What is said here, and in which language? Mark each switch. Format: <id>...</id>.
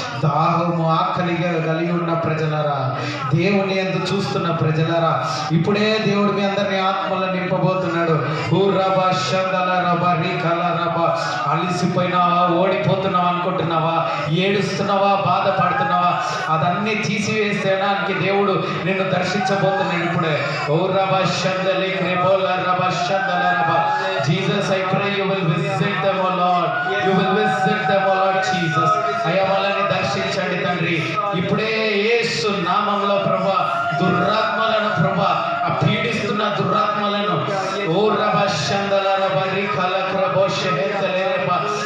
<te>దాహము ఆకలిగా కలిగి ఉన్న ప్రజలరా, దేవుని యందు చూస్తున్న ప్రజలరా, ఇప్పుడే దేవుడు మీ అందరినీ ఆత్మలో నింపబోతున్నాడు. ఓ రబా షందల రబా రీ కలరబా. అలిసిపోయినావా, ఓడిపోతున్నావా అనుకుంటున్నావా, ఏడుస్తున్నావా, బాధపడుతున్నావా, అదన్నీ తీసివేసేయడానికి దేవుడు నిన్ను దర్శించబోతున్నాడు ఇప్పుడే. ఓ రబా షందలే క్రెబోల రబా షందల రబా.</te> <en>Jesus, I pray you will visit them, O Lord. You will visit them, O Lord Jesus.</en> <te>అయ్యా వాళ్ళని దర్శించండి తండ్రి. ఇప్పుడే యేసు నామంలో ప్రభా దురాత్మలను ప్రభా ఆ పీడిస్తున్న దురాత్మలను ఓ రబా షందల రబా రీ కలక్రబో షెహెతలే రబా.</te>